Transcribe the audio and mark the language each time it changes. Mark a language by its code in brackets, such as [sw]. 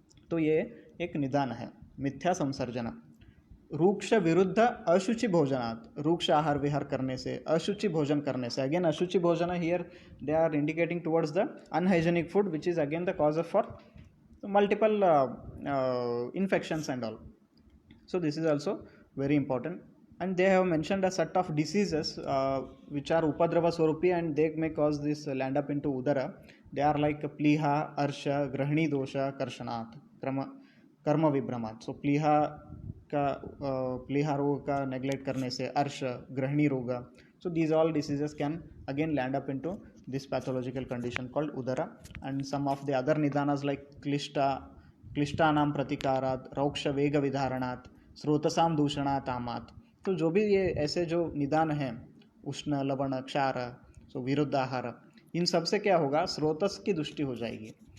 [hi] तो ये एक निदान है, मिथ्या संसर्जन. [sa] रूक्ष विरुद्ध अशुचि भोजनात्. [hi] रूक्ष आहार विहार करने से, अशुचि भोजन करने से. [en] Again अशुचि भोजन here they are indicating towards the unhygienic food which is again the cause of for multiple infections and all. So this is also very important, and they have mentioned a set of diseases which are upadrava swarupi and they may cause this land up into udara. They are like pliha, arsha, grahani dosha, karshanat, karma vibhramat. [hi] So pliha रोग का neglect करने से, अर्श, ग्रहणी रोग. [en] So these all diseases can again land up into this pathological condition called udara. And some of the other nidanas like [sa] क्लिष्टानाम प्रतिकारात, रौक्ष वेग विधारणात, स्रोतसाम दूषणात आमात. [hi] तो जो भी ये ऐसे जो निदान हैं, उष्ण लवण क्षार, सो विरुद्ध आहार, इन सब से क्या होगा, स्रोतस की दृष्टि हो जाएगी.